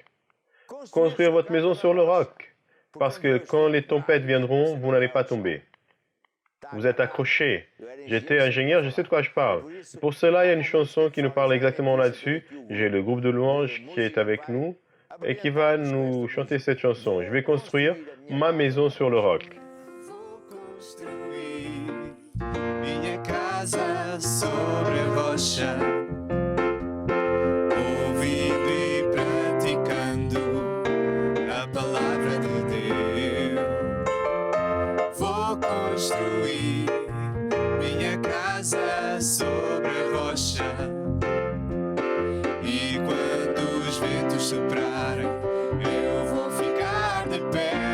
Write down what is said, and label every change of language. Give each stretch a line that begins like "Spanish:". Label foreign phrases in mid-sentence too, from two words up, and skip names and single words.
French: Construire votre maison sur le roc, parce que quand les tempêtes viendront, vous n'allez pas tomber. Vous êtes accrochés. J'étais ingénieur, je sais de quoi je parle. Pour cela, il y a une chanson qui nous parle exactement là-dessus. J'ai le groupe de louanges qui est avec nous et qui va nous chanter cette chanson. Je vais construire ma maison sur le roc.
Portuguese: Minha casa sobre a rocha, ouvindo e praticando a palavra de Deus. Vou construir minha casa sobre a rocha, e quando os ventos soprarem, eu vou ficar de pé.